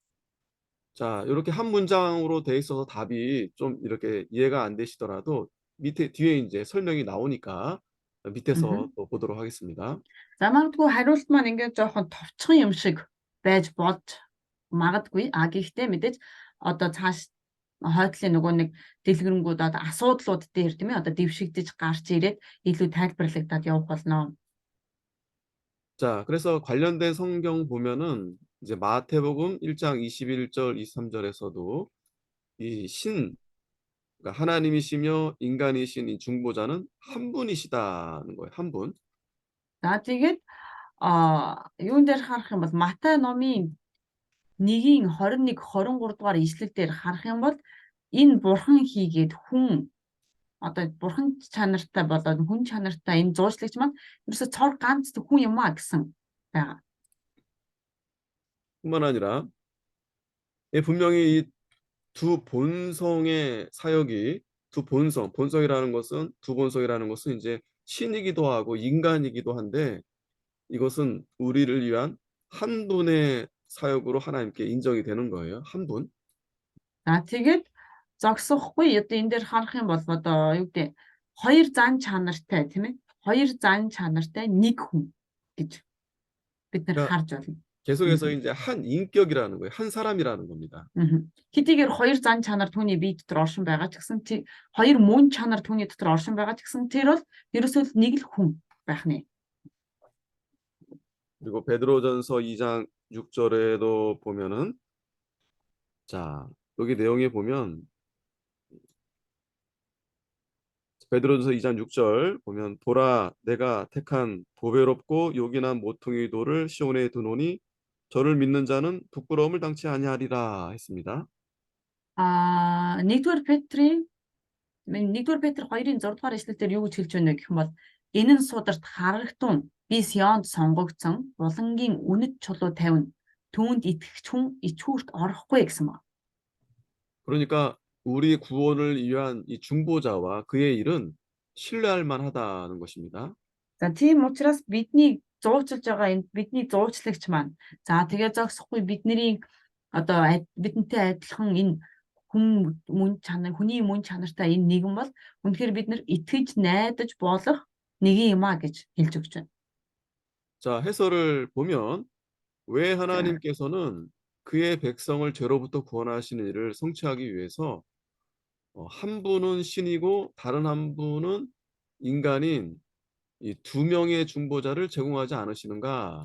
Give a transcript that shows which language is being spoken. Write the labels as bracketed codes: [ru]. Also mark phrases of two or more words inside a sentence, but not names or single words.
[ko] 자, 이렇게 한 문장으로 돼 있어서 답이 좀 이렇게 이해가 안 되시더라도 밑에 뒤에 이제 설명이 나오니까 밑에서 또 보도록 하겠습니다. [mn] За магадгүй хариулт маань ингээд жоохон товчхон юм шиг байж болж магадгүй. Гэхдээ мэдээж одоо цааш хойдлын нөгөө нэг дэлгэрэнгүй одоо асуудлууд дээр тийм ээ одоо дэвшигдэж гарч ирээд илүү тайлбарлагдаад явах болно. [ko] 자, 그래서 관련된 성경 보면은 이제 마태복음 1장 21절 23절에서도 이 그러니까 하나님이시며 인간이신 이 중보자는 한 분이시다는 거예요. 한 분. [mn] За тэгээд юун дээр харах юм бол Матай номын 1-ийн 21 23 дугаар ишлэл дээр харах юм бол энэ бурхан хийгээд хүн одоо бурхан чанартай болоод хүн чанартай энэ зуучлагч маань ерөөсө цор ганц хүн юм а гэсэн байгаа. [ko] 뿐만 아니라 분명히 이 두 본성의 사역이 본성이라는 것은 이제 신이기도 하고 인간이기도 한데 이것은 우리를 위한 한 분의 사역으로 하나님께 인정이 되는 거예요. 한 분. [mn] За тэгээд зогсохгүй одоо энэ дээр харах юм бол одоо юу гэдэг хоёр зан чанартай тийм ээ. Хоёр зан чанартай нэг хүн гэж бид нар [ko] 그러니까 [mn] харж байна. [ko] 계속해서 이제 한 인격이라는 거예요. 한 사람이라는 겁니다. [mn] Хэдийгээр хоёр зан чанар түүний бие дотор оршин байгаа ч гэсэн хоёр мөн чанар түүний дотор оршин байгаа ч гэсэн тэр бол ерөөсөө нэг л хүн байх нэ. [ko] 그리고 베드로전서 2장 6절에도 보면은 자, 여기 내용에 보면 베드로전서 2장 6절 보면 보라 내가 택한 보배롭고 요긴한 모퉁이 돌을 시온에 두노니 저를 믿는 자는 부끄러움을 당치 아니하리라 했습니다. [mn] Нэгдүгээр Петр 2-ын 6 дугаар эшлэлээр юу гэж хэлж байна гэх юм бол энэ нь сударт харагтун би Сионд сонгогдсон булангийн үнэт чулуу тавина түүнд итгэгч хүн ичүүрт орохгүй гэсэн ба. [ko] 그러니까 우리 구원을 위한 이 중보자와 그의 일은 신뢰할 만하다는 것입니다. [mn] За тийм учраас бидний зуучилж байгаа энэ бидний зуучлагч маань за тэгээ зогсохгүй бидний одоо бидэнтэй адилхан энэ хүний мөн чанартай энэ нэгэн бол үнэхээр бид нар итгэж найдаж болох нэгэн юм а гэж хэлж өгч байна. [ko] 자, 해설을 보면 왜 하나님께서는 그의 백성을 죄로부터 구원하시는 일을 성취하기 위해서 한 분은 신이고 다른 한 분은 인간인 이 두 명의 중보자를 제공하지 않으시는가?